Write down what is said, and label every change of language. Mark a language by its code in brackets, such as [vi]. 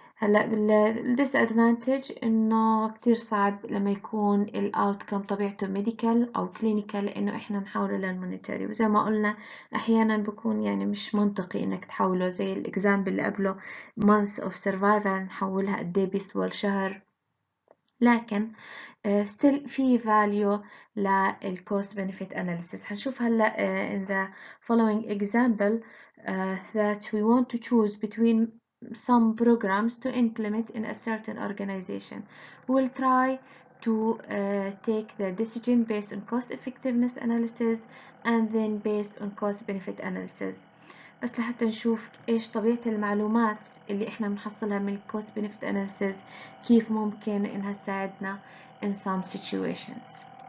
[ar] هلا disadvantage إنه كتير صعب لما يكون الأوتكم طبيعته medical أو clinical إنه إحنا نحوله للمونيتري، وزي ما قلنا أحيانا بكون يعني مش منطقي إنك تحوله زي الإكزامبل اللي قبله [en] months of survival [ar] نحولها قد إيه بيسوى الشهر، لكن still في value لل [en] cost benefit analysis. [ar] هنشوف هلا [en] in the following example that we want to choose between some programs to implement in a certain organization. We'll try to take the decision based on cost effectiveness analysis and then based on cost benefit analysis. [ar] بس لحتى نشوف إيش طبيعة المعلومات اللي إحنا بنحصلها من [en] cost benefit analysis [ar] كيف ممكن إنها تساعدنا [en] in some situations.